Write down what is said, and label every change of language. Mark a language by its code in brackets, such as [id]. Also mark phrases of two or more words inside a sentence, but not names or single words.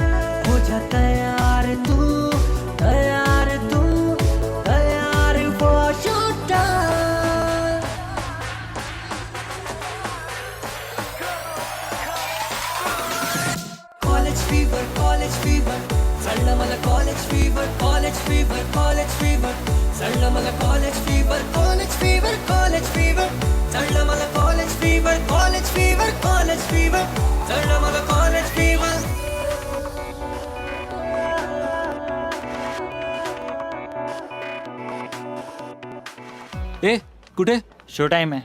[hi] हो जा तैयार तू, तैयार तू, तैयार [en] for showtime. College fever, college fever. [mr] चढलं मला [en] college fever, college fever, college fever. [mr] चढलं मला [en] college fever, college fever, college fever. [mr] चढलं मला [en] college fever, college fever, college fever. [mr] चढलं मला [en] college fever. [mr] ए कुठे? [en] show time [mr] आहे.